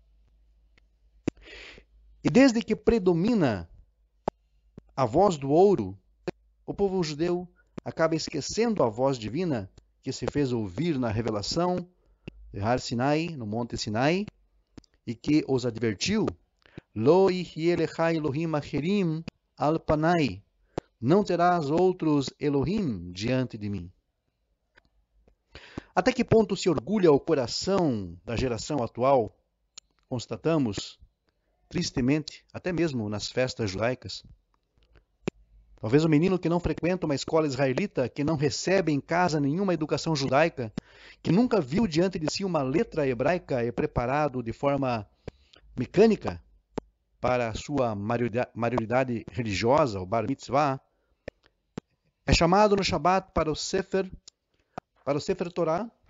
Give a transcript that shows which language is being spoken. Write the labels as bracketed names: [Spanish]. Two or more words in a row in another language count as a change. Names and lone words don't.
[Portuguese] E desde que predomina a voz do ouro, o povo judeu acaba esquecendo a voz divina que se fez ouvir na revelação de Har Sinai, no Monte Sinai, e que os advertiu: [Hebrew] לא יהיה לך אלוהים אחרים על פני. [Portuguese] Não terás outros Elohim diante de mim. Até que ponto se orgulha o coração da geração atual? Constatamos, tristemente, até mesmo nas festas judaicas. Talvez o menino que não frequenta uma escola israelita, que não recebe em casa nenhuma educação judaica, que nunca viu diante de si uma letra hebraica e preparado de forma mecânica para a sua maioridade religiosa, o [Hebrew] בר מצווה, [Portuguese] é chamado no Shabat para o [Hebrew] ספר תורה,